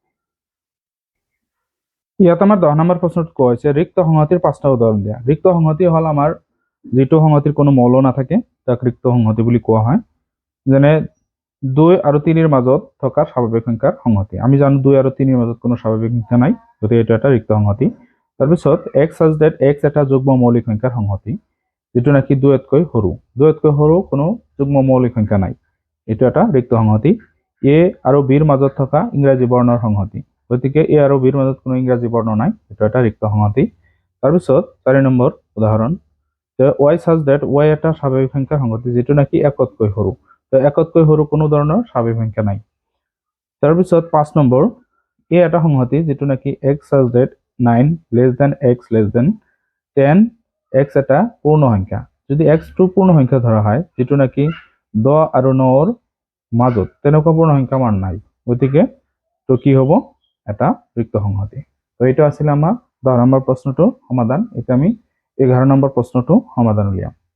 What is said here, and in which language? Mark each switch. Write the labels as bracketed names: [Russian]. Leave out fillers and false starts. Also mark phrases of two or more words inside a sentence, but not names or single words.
[Assamese] ইয়াত আমাৰ 10 নম্বৰ প্ৰশ্নত কোৱা হৈছে ৰিক্ত সংহতিৰ 5টা উদাহৰণ দিয়া। ৰিক্ত সংহতি হ'ল আমাৰ যেটো সংহতিৰ কোনো মৌল নাথাকে, তাক ৰিক্ত সংহতি বুলি কোৱা হয়। যেনে 2 আৰু 3ৰ মাজত থকা স্বাভাৱিক সংখ্যাৰ সংহতি। আমি জানো 2 আৰু 3ৰ মাজত কোনো স্বাভাৱিক সংখ্যা নাই, গতিকে এইটো এটা ৰিক্ত সংহতি তাৰপিছত [English] x such that x [Assamese] এটা যুগ্ম মৌলিক সংখ্যাৰ সংহতি যেটো নাকি 2তকৈ সৰু কোনো যুগ্ম মৌলিক সংখ্যা নাই এইটো এটা ৰিক্ত সংহতি a আৰু b ৰ মাজত থকা ইংৰাজী বৰ্ণৰ সংহতি গতিকে a আৰু b ৰ মাজত কোনো ইংৰাজী বৰ্ণ নাই এইটো এটা ৰিক্ত সংহতি তাৰপিছত 4 নম্বৰ উদাহৰণ [English] y such that y [Assamese] এটা স্বাভাৱিক সংখ্যাৰ সংহতি যেটো নাকি 1তকৈ সৰু তো 1তকৈ সৰু কোনো ধৰণৰ স্বাভাৱিক সংখ্যা নাই তাৰপিছত 5 নম্বৰ a এটা সংহতি যেটো নাকি [English] x such that 9 less than x less than 10 [Assamese] x এটা পূৰ্ণ সংখ্যা যদি x টো পূৰ্ণ সংখ্যা ধৰা হয় যেটো নাকি 10 আৰু 9 ৰ মাজত তেনেকুৱা পূৰ্ণ সংখ্যা মান নাই গতিকে তো কি হ'ব এটা ৰিক্ত সংহতি তো এটা আছিল আমাৰ 10 নম্বৰ প্ৰশ্নটো সমাধান এটা আমি 11 নম্বৰ প্ৰশ্নটো সমাধান উলিয়াম